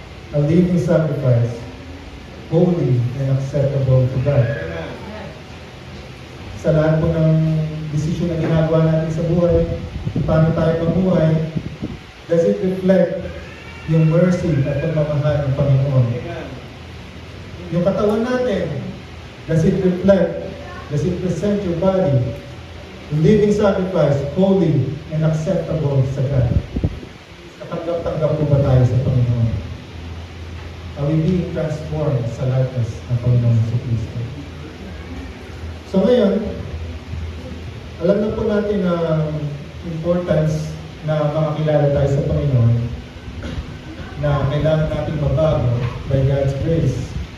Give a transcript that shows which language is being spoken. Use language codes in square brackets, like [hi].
[en] a living sacrifice, holy and acceptable to God. [tl] Sa lahat po ng desisyon na ginagawa natin sa buhay, paano tayo mabuhay, [en] does it reflect [tl] yung mercy at pagmamahal ng Panginoon? Yung katawan natin, [en] does it reflect, does it present your body, a living sacrifice, holy and acceptable sa God? [tl] Katanggap-tanggap po ba tayo sa Panginoon? [en] Are we being transformed sa likeness [tl] ng Panginoon sa Kristo? So ngayon, alam na po natin ang importance na makakilala tayo sa Panginoon, na kailangan natin mabago [en] by God's grace.